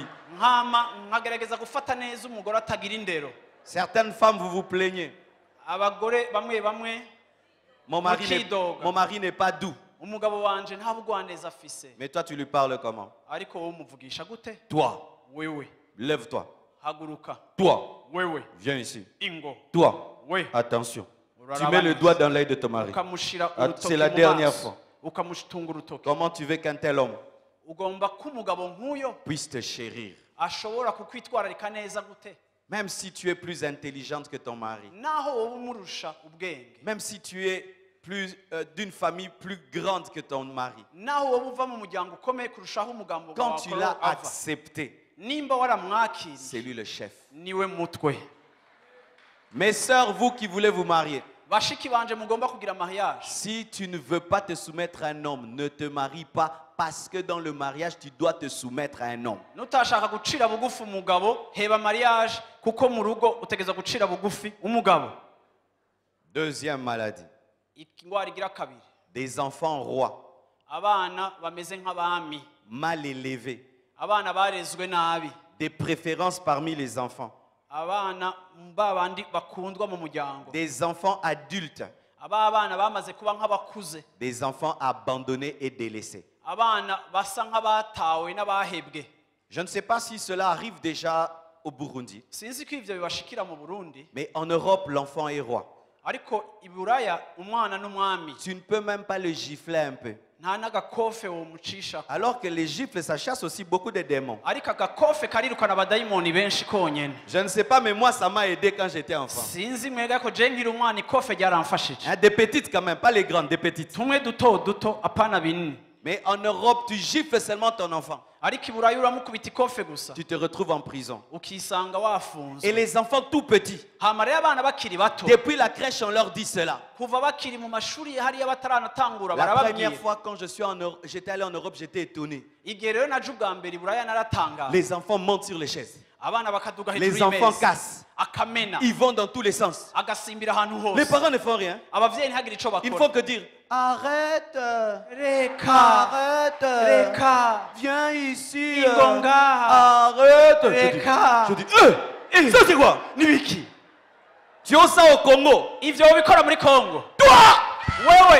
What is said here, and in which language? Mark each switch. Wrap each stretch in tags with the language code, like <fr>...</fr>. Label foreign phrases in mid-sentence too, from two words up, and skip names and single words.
<rn>Nkama nkagerageza gufata neza umugore atagira indero.</rn> <fr>Certaines femmes, vous vous plaignez.</fr> <rn>Abagore bamwe</rn> <fr>Mon mari n'est pas doux.</fr> <rn>umugabo wanje nta bugwaneza afise.</rn> <fr>Mais toi, tu lui parles comment?</fr> <rn>Ariko wowe umuvugisha gute?</rn> <fr>Toi,</fr> <rn>Wewe.</rn> <fr>lève-toi.</fr> <rn>Haguruka.</rn> <fr>Toi,</fr> <rn>Wewe.</rn> <fr>viens ici.</fr> <rn>Ingo.</rn> <fr>Toi,</fr> <rn>We.</rn> <fr>attention. Tu mets le doigt dans l'œil de ton mari.</fr> <rn>Ukamushira Ah, urutoki</rn> <fr>c'est la</fr> <rn>mu</rn> <fr>dernière</fr> <rn>maso.</rn> <fr>fois.</fr> <rn>Ukamushtunga urutoki.</rn> <fr>Comment tu veux qu'un tel homme</fr> <rn>Ugomba ko umugabo nk'uyo</rn> <fr>puisse te chérir?</fr> <rn>ashobora kukwitwararika neza gute?</rn> <fr>Même si tu es plus intelligente que ton mari.</fr> <rn>Naho wowe umurusha ubwenge.</rn> <fr>Même si tu es plus d'une famille plus grande que ton mari.</fr> <rn>Naho wowe uva mu muryango ukomeye kurushaho umugambo</rn> <fr>Quand tu l'as accepté,</fr> <rn>nimba waramwakiriye,</rn> <fr>c'est lui le chef.</fr> <rn>niwe mutwe.</rn> <fr>Mes sœurs, vous qui voulez vous marier,</fr> <rn>Bashiki banje mugomba kugira mariage.</rn> <fr>si tu ne veux pas te soumettre à un homme, ne te marie pas parce que dans le mariage, tu dois te soumettre à un homme.</fr> <rn>Nutashaka gucira bugufi umugabo, heba mariage kuko mu rugo utegeza gucira bugufi umugabo.</rn> <fr>Deuxième maladie,</fr> <rn>Ingwara igira kabiri.</rn> <fr>des enfants rois,</fr> <rn>Abana bameze nk'abami.</rn> <fr>mal élevés,</fr> <rn>Abana barezwe nabi.</rn> <fr>des préférences parmi les enfants,</fr> <rn>Abana babandi bakundwa mu muryango.</rn> <fr>des enfants adultes,</fr> <rn>Abana bamaze kuba nk'abakuze.</rn> <fr>des enfants abandonnés et délaissés.</fr> <rn>Abana basa nk'abatawe n'abahebwe.</rn> <fr>Je ne sais pas si cela arrive déjà au Burundi,</fr> <rn>Sinzi ko ivyo bibashikira mu Burundi,</rn> <fr>mais en Europe, l'enfant est roi.</fr> <rn>ariko i Buraya umwana n'umwami.</rn> <fr>Tu ne peux même pas le gifler un peu.</fr> <rn>Nta n'agakofe womucisha.</rn> <fr>Alors que les gifles, ça chasse aussi beaucoup de démons.</fr> <rn>Ariko agakofe karirukana abadayimoni benshi konyene.</rn> <fr>Je ne sais pas, mais moi, ça m'a aidé quand j'étais enfant.</fr> <rn>Sinzi mwega ko je nkiri umwana ikofe ryaramfashije.</rn> <fr>Hein, des petites quand même, pas les grandes, des petites.</fr> <rn>Tumwe duto apana binini.</rn> <fr>Mais en Europe, tu gifles seulement ton enfant.</fr> <rn>Ariko i Buraya uramukubita ikofe gusa.</rn> <fr>Tu te retrouves en prison.</fr> <rn>Ukisanga wafunze.</rn> <fr>Et les enfants tout petits,</fr> <rn>Hama rero abana bakiri bato.</rn> <fr>depuis la crèche, on leur dit cela.</fr> <rn>Kuva bakiri mu mashuri hariya bataranatangura</rn> <fr>La</fr> <rn>barababwiye.</rn> <fr>première fois quand j'étais allé en Europe, j'étais étonné.</fr> <rn>Igihe rero naje ubwa mbere i Buraya naratangara.</rn> <fr>Les enfants montent sur les chaises.</fr> <rn>Abana bakaduga</rn> <fr>Les</fr> <rn>hejuru</rn> <fr>enfants</fr> <rn>y'imeza.</rn> <fr>cassent.</fr> <rn>Akamena.</rn> <fr>Ils vont dans tous les sens.</fr> <rn>Agasimbira ahantu</rn> <fr>Les</fr> <rn>hose.</rn> <fr>parents ne font rien.</fr> <rn>Abavyeyi ntihagire ico</rn> <fr>Il</fr> <rn>bakora.</rn> <fr>faut que dire arrête,</fr> <rn>Reka.</rn> <fr>arrête,</fr> <rn>Reka.</rn> <fr>viens ici,</fr> <rn>Ingonga.</rn> <fr>arrête.</fr> <rn>Reka.</rn> <fr>Je dis, ça c'est quoi?</fr> <rn>Nibiki.</rn> <fr>Tu as ça au Congo.</fr> <rn>Ivyo bikora muri Kongo.</rn> <fr>Toi,</fr> <rn>Wewe.</rn>